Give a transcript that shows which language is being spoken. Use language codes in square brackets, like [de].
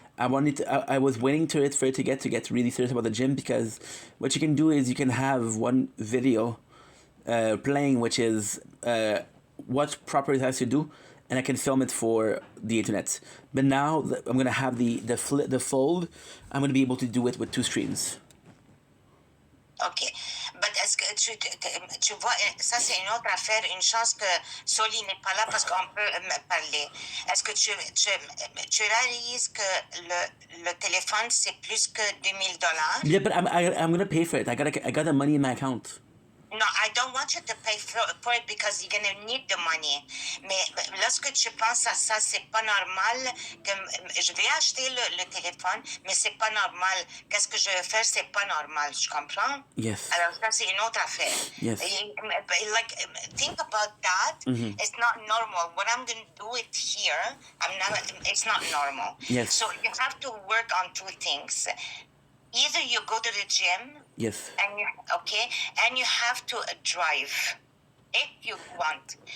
[en] I was waiting for it to get really serious about the gym, because what you can do is you can have one video playing, which is what proper it has to do, and I can film it for the internet. But now I'm gonna have the fold. I'm gonna be able to do it with 2 screens. OK. [fr] But est-ce que tu vois, ça c'est une autre affaire, une chance que Soli n'est pas là parce qu'on peut parler. Est-ce que tu réalises que le téléphone c'est plus que $2,000? [en] Yeah, but I'm gonna pay for it. I got the money in my account. No, I don't want you to pay for it because you're gonna need the money. [fr] Mais lorsque tu penses à ça, c'est pas normal que je vais acheter le téléphone, mais c'est pas normal. Qu'est-ce que je vais faire, c'est pas normal. Tu comprends? [en] Yes. [fr] Alors ça, c'est une autre affaire. [en] Yes. Like, think about that. Mm-hmm. It's not normal. What I'm gonna do it here, it's not normal. Yes. So you have to work on 2 things. Either you go to the gym. Yes. And you have to drive if you want.